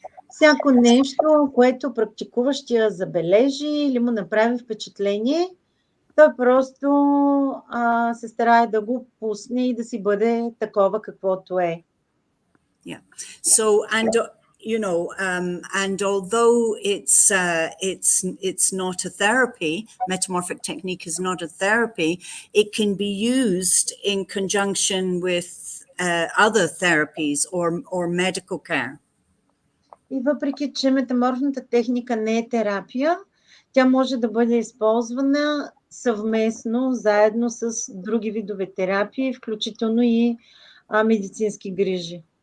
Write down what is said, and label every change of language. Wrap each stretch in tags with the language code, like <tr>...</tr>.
<bg>Всяко нещо, което практикуващия забележи или му направи впечатление, той просто се старае да го пусне и да си бъде такова каквото е.</bg> <en>Yeah. So, and you know, and although it's not a therapy, metamorphic technique is not a therapy, it can be used in conjunction with other therapies or medical care.</en> <bg>И въпреки, че метаморфната техника не е терапия, тя може да бъде използвана съвместно, заедно с други видове терапии, включително и медицински грижи.</bg>